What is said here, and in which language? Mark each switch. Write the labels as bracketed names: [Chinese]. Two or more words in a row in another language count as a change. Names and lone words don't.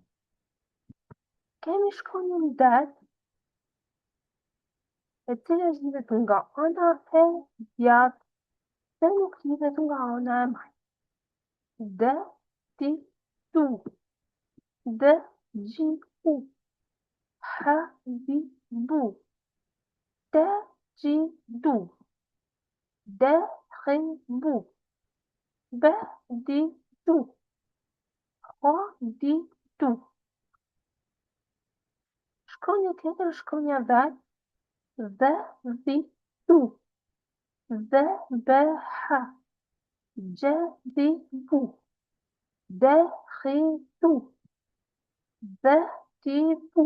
[Albanian] Kemi shkronjën Dal, e cila lidhet nga ana e djathtë dhe nuk lidhet nga ana e majtë. [Arabic] D, Ti, Tu. D, Gji, U. H, Bi, Bu. T, Gji, Du. D, Khi, Bu. B, Di, Du. O, Di, Du. [Albanian] Shkronja tjetër është shkronja Dal, dhe, Dhi, Du. [Arabic] Dhe, Be, Ha. Gje, Di, Bu. De, Khi, Du. Dhe, Ti, Bu.